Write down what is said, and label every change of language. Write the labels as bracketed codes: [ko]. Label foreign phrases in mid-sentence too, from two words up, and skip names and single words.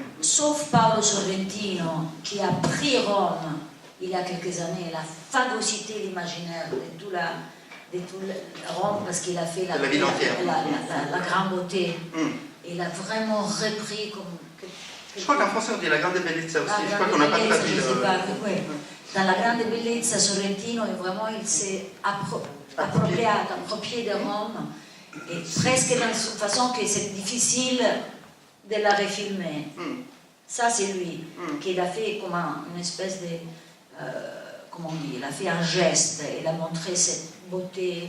[fr] Sauf Paolo Sorrentino, qui a pris Rome il y a quelques années, il a phagocyté l'imaginaire de tout Rome, parce qu'il a fait la ville entière. La grande beauté. Il a vraiment repris comme... Je crois qu'en français on dit la grande bellezza aussi, je crois qu'on n'a pas traduit le... Dans la grande bellezza, Sorrentino, vraiment, il s'est approprié de Rome, et presque d'une façon que c'est difficile de la refilmer. Ça, c'est lui, qui a fait comme une espèce de... comment on dit, il a fait un geste, il a montré cette beauté.